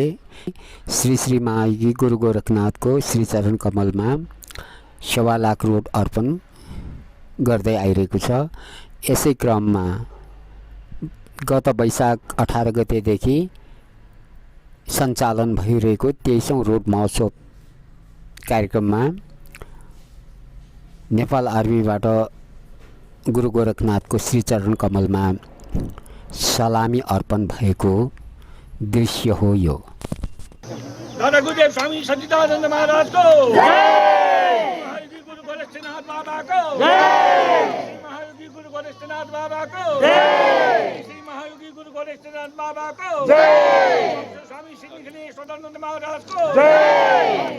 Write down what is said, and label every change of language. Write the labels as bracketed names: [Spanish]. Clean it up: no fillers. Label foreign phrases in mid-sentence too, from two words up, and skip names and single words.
[Nepali] श्री श्री महायोगी गुरु गोरखनाथको श्री चरण कमलमा 1.25 लाख रोड अर्पण गर्दै आइरहेको छ। यसै क्रममा गत वैशाख 18 गतेदेखि सञ्चालन भइरहेको 23औं रोड महोत्सव कार्यक्रममा नेपाल आर्मीबाट गुरु गोरखनाथको श्री चरण कमलमा सलामी अर्पण भएको दृश्य हो यो। [Hindi] दादा गुरुदेव स्वामी सच्चिदानंद महाराज को जय। महायोगी गुरु गोरक्षनाथ बाबा को जय। महायोगी गुरु गोरक्षनाथ बाबा को जय। श्री महायोगी गुरु गोरक्षनाथ बाबा को जय। स्वामी श्री निखिलेश्वरानंद महाराज को जय।